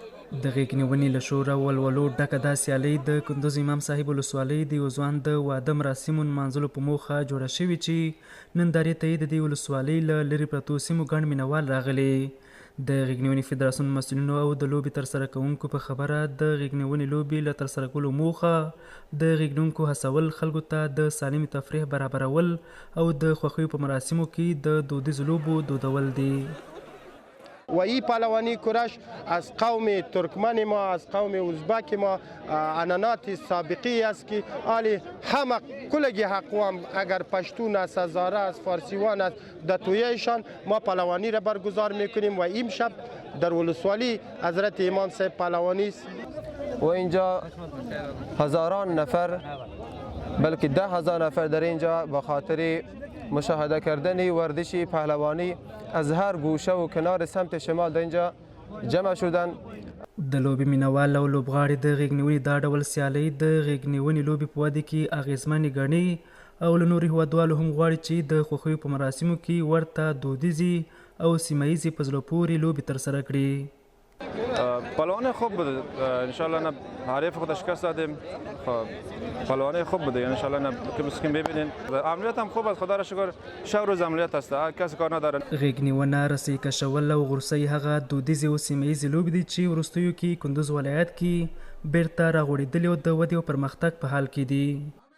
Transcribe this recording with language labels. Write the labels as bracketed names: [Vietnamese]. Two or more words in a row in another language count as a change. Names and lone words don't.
[Pashto] د غیږ نیونې له شوره ولولو ډکه دا سیالۍ د کندوز امام صاحب ولسوالۍ د یو ځوان د واده مراسمو نمانځلو په موخه جوړه شوې چې نن دارې ته یې د دې ولسوالۍ له لرې پرتو سیمو ګڼ مینوال راغلي. د غیږ نیونې فدراسیون مسؤلینو او د لوبې ترسره کوونکو په خبره د غیږ نیونې لوبې له ترسره کولو موخه د غیږ نیونکو هڅول خلکو ته د سالمې تفریح برابرول او د خوښیو په مراسمو کې د دودیزو لوبو دودول دي. [Persian] و این پهلوانی کورش از قوم ترکمن ما، از قوم ازبک ما عنعنات سابقی است که حالی همه کلگی اقوام اگر پشتون است، هزاره است، فارسیوان است، در تویشان ما پهلوانی را برگزار میکنیم و این شب در ولسوالی حضرت امام صاحب پهلوانی است و اینجا هزاران نفر بلکه 10,000 نفر در اینجا به خاطر مشاهده کردن ورزش پهلوانی از هر گوشه و کنار سمت شمال در اینجا جمع شدن. [Pashto] د لوبې مینوال او لوبغاړي د غیږ نیونې دا ډول سیالۍ د غیږ نیونې لوبې په وده کې اغیزمنې ګڼي او له نورو هیوادوالو هم غواړي چې د خوښیو په مراسمو کې ورته دودیزې او سیمه ییزې په زړه پورې لوبې ترسره کړي. [Persian] پهلوانی خوب بوده انشالله نه حریف خود شکست دادیم. پهلوانی خوب بوده انشالله نه که مسکین ببینین عملیات هم خوب است خدا را شکر شب روز عملیات است کسی کار نداره. [Pashto] غیږ نیونه رسۍ کشول او غرسۍ هغه دودیزې او سیمه ییزې لوبې دي چې وروستیو کې کندوز ولایت کې بیرته راغوړېدلې او د ودې او پرمختګ په حال کې دي.